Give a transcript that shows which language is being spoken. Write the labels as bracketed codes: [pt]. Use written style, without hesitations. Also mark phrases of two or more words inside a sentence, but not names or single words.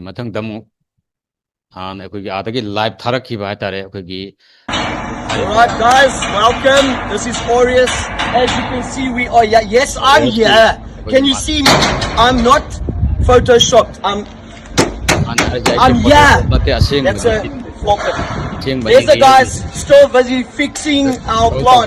[mni] ꯃꯊꯪꯗ ꯑꯃꯨꯛ ꯍꯥꯟꯅ ꯑꯩꯈꯣꯏꯒꯤ ꯑꯥꯗꯒꯤ ꯂꯥꯏꯚ ꯊꯥꯔꯛꯈꯤꯕ ꯍꯥꯏꯇꯥꯔꯦ ꯑꯩꯈꯣꯏꯒꯤ [en] Alright guys, welcome. This is Aureus. As you can see, we are here. Yes, I'm here. Can you see me? I'm not photoshopped. I'm here. That's a pulpit. There's the guys still busy fixing our plant.